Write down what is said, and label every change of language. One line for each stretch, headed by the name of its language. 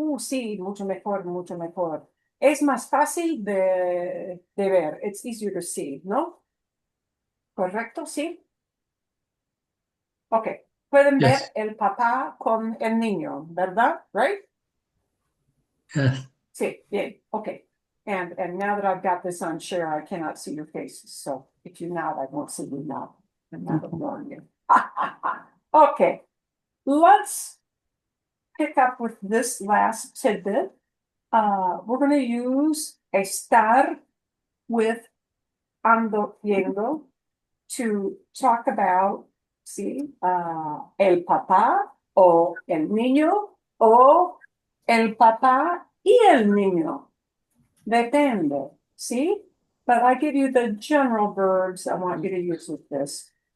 Spanish: Sí, mucho mejor, mucho mejor. Es más fácil de ver.
English: It's easier to see,
Spanish: ¿no? ¿Correcto? ¿Sí? Ok. Pueden ver
English: Yes.
Spanish: el papá con el niño, ¿verdad?
English: Right? Yes.
Spanish: Sí, bien, okay.
English: And now that I've got this on share, I cannot see your faces. So if you nod, I won't see you nod. I'm not ignoring you. Okay, let's pick up with this last tidbit. We're going to use estar with ando yendo to talk about,
Spanish: el papá o el niño o el papá y el niño. Depende, ¿sí?
English: But I give you the general verbs I want you to use with this.